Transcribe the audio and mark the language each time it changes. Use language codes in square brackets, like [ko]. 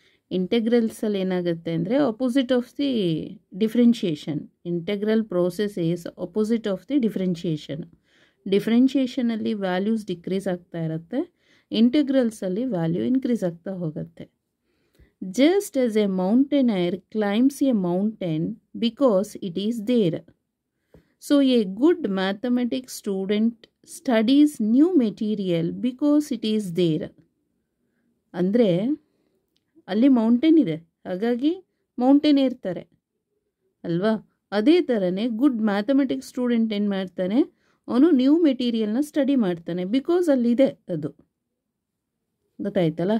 [en] Integrals [kn] ಅಲ್ಲಿ ಏನಾಗುತ್ತೆ ಅಂದರೆ [en] opposite of the differentiation. Integral process is opposite of the differentiation. [kn] Differentiation ಅಲ್ಲಿ values decrease ಆಗ್ತಾ ಇರುತ್ತೆ, integrals ಅಲ್ಲಿ value increase ಆಗ್ತಾ ಹೋಗುತ್ತೆ. [en] Just as a mountaineer climbs a mountain because it is there, so a good mathematics student studies new material because it is there. [kn] ಅಂದರೆ ಅಲ್ಲಿ mountain ಇದೆ, ಹಾಗಾಗಿ ಮೌಂಟೇನ್ ಏರ್ತಾರೆ ಅಲ್ವಾ. ಅದೇ ಥರನೇ ಗುಡ್ ಮ್ಯಾಥಮೆಟಿಕ್ಸ್ ಸ್ಟೂಡೆಂಟ್ ಏನು ಮಾಡ್ತಾನೆ, ಅವನು ನ್ಯೂ ಮೆಟೀರಿಯಲ್ನ ಸ್ಟಡಿ ಮಾಡ್ತಾನೆ, ಬಿಕಾಸ್ ಅಲ್ಲಿದೆ ಅದು, ಗೊತ್ತಾಯ್ತಲ್ಲ.